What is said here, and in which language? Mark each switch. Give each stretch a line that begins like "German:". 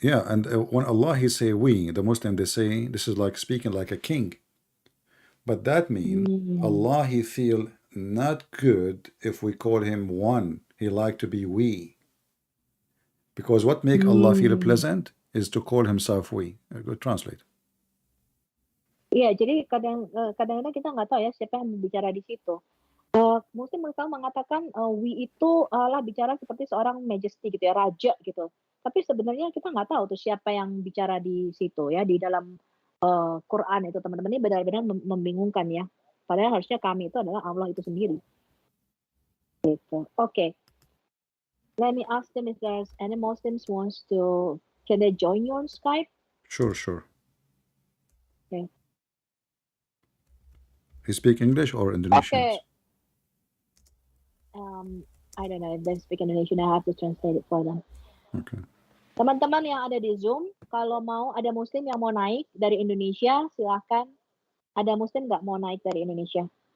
English: Yeah, and when Allah he say we, the Muslim they say this is like speaking like a king, but that means Allah he feel not good if we call him one. He like to be we, because what make Allah feel pleasant is to call himself we. Go translate.
Indonesian: Iya, jadi kadang-kadang kita nggak tahu ya siapa yang berbicara di situ. Muslim mengatakan we itu Allah bicara seperti seorang majesty gitu ya, raja gitu. Tapi sebenarnya kita nggak tahu tuh siapa yang bicara di situ ya, di dalam Quran itu teman-teman, ini benar-benar membingungkan ya. Padahal harusnya kami itu adalah Allah itu sendiri. Gitu. Okay.
English: Let me ask them if there's any Muslims wants to, can they join you on Skype? Sure. Okay. He speak English or Indonesian? Okay. I don't know if they speak Indonesian. I have to translate it for them. Okay.
Indonesian: Teman-teman yang ada di Zoom, kalau mau ada Muslim yang mau naik dari Indonesia, silahkan Ada Muslim nggak mau naik dari Indonesia?